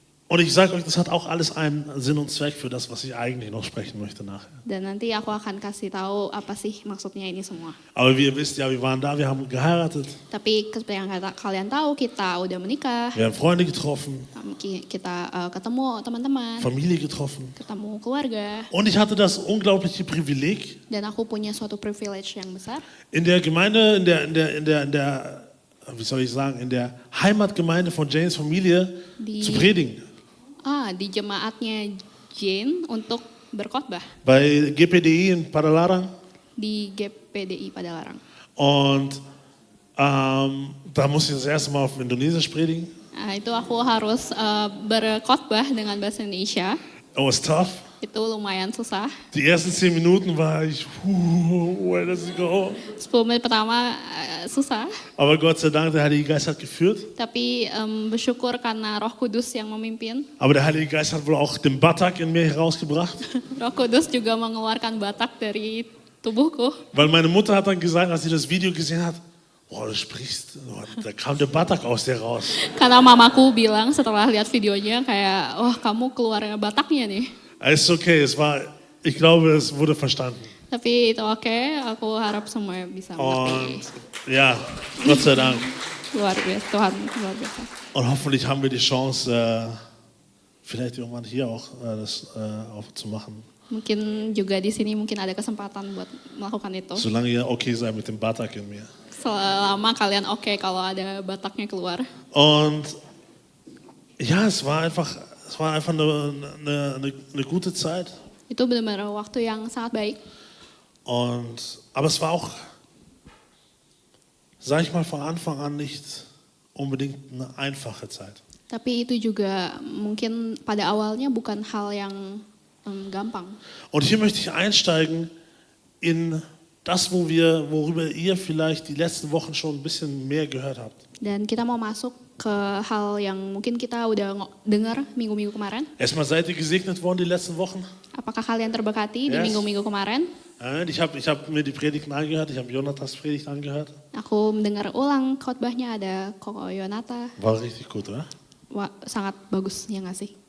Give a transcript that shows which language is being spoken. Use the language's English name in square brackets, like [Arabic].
[German] Und ich sage euch, das hat auch alles einen Sinn und Zweck für das, was ich eigentlich noch sprechen möchte nachher. [Indonesian] Dan nanti aku akan kasih tahu apa sih maksudnya ini semua. [German] Aber wie ihr wisst, ja, wir waren da, wir haben geheiratet, [Indonesian] Tapi seperti yang kalian tahu, kita udah menikah, [German] wir haben Freunde getroffen, [Indonesian] kita ketemu teman-teman, [German] Familie getroffen. [Indonesian] ketemu keluarga. [German] Und ich hatte das unglaubliche Privileg, [Indonesian] Dan aku punya suatu privilege yang besar [German] in der Gemeinde, in der wie soll ich sagen, in der Heimatgemeinde von Janes Familie zu predigen. [Indonesian] di jemaatnya Jane untuk berkhotbah [German] Bei GPDI in Padalarang. [Indonesian] di GPDI Padalarang. [German] Und da musste ich das erste Mal auf Indonesisch predigen. [Indonesian] Itu aku harus berkhotbah dengan bahasa Indonesia. [English] It was tough. [Indonesian] Itu lumayan susah. [German] Die ersten 10 Minuten war ich, [English] where does it go? [Indonesian] 10 menit pertama susah, [German] Aber Gott sei Dank, der Heilige Geist hat geführt. [Indonesian] tapi bersyukur karena Roh Kudus yang memimpin. [German] Aber der Heilige Geist hat wohl auch den Batak in mir herausgebracht. [Indonesian] Roh Kudus juga mengeluarkan Batak dari tubuhku. [German] Weil meine Mutter hat dann gesagt, als sie das Video gesehen hat, boah, du sprichst, da kam der Batak aus dir raus. [Indonesian] Karena mamaku bilang setelah lihat videonya kayak, wah kamu keluar Bataknya nih. [German] Es ist okay, ich glaube, es wurde verstanden. [Indonesian] Tapi itu oke, aku harap semua bisa mengerti. [German] Und ja, Gott sei Dank. [Indonesian] Luar biasa, Tuhan luar biasa. [German] Und hoffentlich haben wir die Chance, vielleicht irgendwann hier auch das auch zu machen. [Indonesian] Mungkin juga di sini mungkin ada kesempatan buat melakukan itu. [German] Solange ihr okay seid mit dem Batak in mir. [Indonesian] Selama kalian oke kalau ada Bataknya keluar. [German] Und ja, es war einfach eine gute Zeit. [Indonesian] Itu benar-benar waktu yang sangat baik. [German] Aber es war auch, sag ich mal, von Anfang an nicht unbedingt eine einfache Zeit. [Indonesian] Tapi itu juga mungkin pada awalnya bukan hal yang gampang. [German] Und hier möchte ich einsteigen in das, worüber ihr vielleicht die letzten Wochen schon ein bisschen mehr gehört habt. [Indonesian] Dan kita mau masuk ke hal yang mungkin kita udah dengar minggu-minggu kemarin. [German] Erstmal, seid ihr gesegnet worden die letzten Wochen? [Indonesian] Apakah kalian terberkati di [English] Yes. [Indonesian] minggu-minggu kemarin? [German] Ich hab mir die Predigten angehört, ich habe Jonathans Predigt angehört. [Indonesian] Aku mendengar ulang khotbahnya, ada Koko Yonata. [German] War richtig gut, oder? [Indonesian] Wah, sangat bagus ya nggak sih?